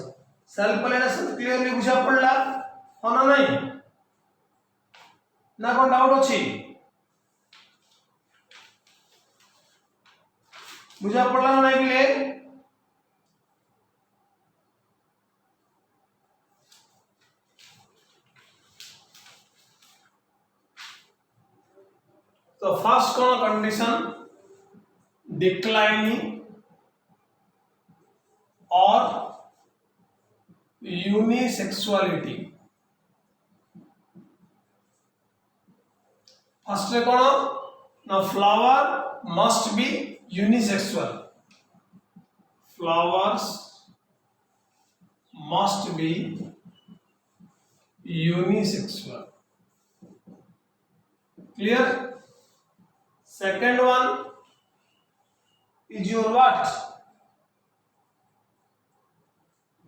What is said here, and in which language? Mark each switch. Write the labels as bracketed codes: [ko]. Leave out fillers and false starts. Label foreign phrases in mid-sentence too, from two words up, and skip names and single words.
[en] self pollination [mai] क्लियरली बुझा पड़ला हो ना नहीं ना कोन डाउट अछि बुझा पड़ला ना नहीं बिले तो फर्स्ट कोन कंडीशन [en] declining or unisexuality. First [mai] रे कोन ना [en] flower must be unisexual. Flowers must be unisexual. Clear? Second one is your what?